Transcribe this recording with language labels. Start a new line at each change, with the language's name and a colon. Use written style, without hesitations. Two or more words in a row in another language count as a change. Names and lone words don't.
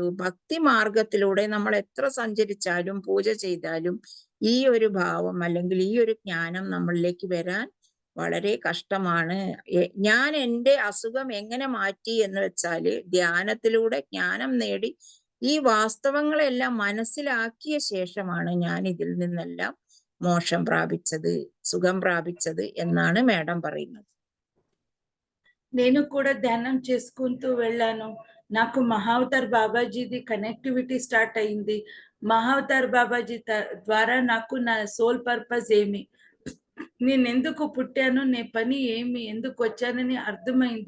Malayalam: ഭക്തി മാർഗത്തിലൂടെ നമ്മൾ എത്ര സഞ്ചരിച്ചാലും പൂജ ചെയ്താലും ഈ ഒരു ഭാവം അല്ലെങ്കിൽ ഈ ഒരു ജ്ഞാനം നമ്മളിലേക്ക് വരാൻ വളരെ കഷ്ടമാണ്. ഞാൻ എൻ്റെ അസുഖം എങ്ങനെ മാറ്റി എന്ന് വെച്ചാല് ധ്യാനത്തിലൂടെ ജ്ഞാനം നേടി ഈ വാസ്തവങ്ങളെല്ലാം മനസ്സിലാക്കിയ ശേഷമാണ് ഞാൻ ഇതിൽ നിന്നെല്ലാം മോക്ഷം പ്രാപിച്ചത്,
Telugu: సుఖం ప్రాపించదు
Malayalam: എന്നാണ് మేడం പറയുന്നത്.
Telugu: నేను కూడా ధ్యానం చేసుకుంటూ వెళ్ళాను. నాకు మహావతార్ బాబాజీది
English: connectivity start
Telugu: అయింది. మహావతార్ బాబాజీ ద్వారా నాకు నా
English: soul purpose
Telugu: ఏమి, నేను ఎందుకు పుట్టాను, నే పని ఏమి, ఎందుకు వచ్చానని అర్థమైంది.